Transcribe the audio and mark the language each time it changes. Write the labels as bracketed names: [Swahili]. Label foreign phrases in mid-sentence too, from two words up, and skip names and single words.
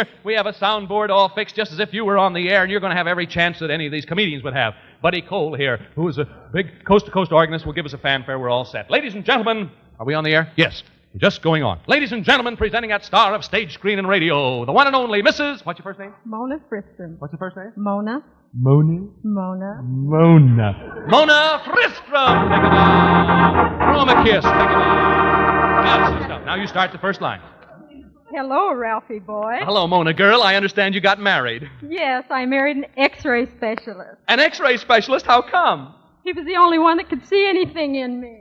[English] We have a soundboard all fixed just as if you were on the air, and you're going to have every chance that any of these comedians would have. Buddy Cole here, who is a big coast-to-coast organist, will give us a fanfare. We're all set. Ladies and gentlemen, are we on the air? Yes. Just going on. Ladies and gentlemen, presenting that star of stage, screen, and radio, the one and only Mrs. What's your first name? Mona Fristrom. What's your first name? Mona. Mona? Mona. Mona. Mona Fristrom. Take it on. Throw him a kiss. Take it on. That's the stuff. Now you start the first line. Hello, Ralphie boy. Hello, Mona girl. I understand you got married. Yes, I married an X-ray specialist. An X-ray specialist? How come? He was the only one that could see anything in me.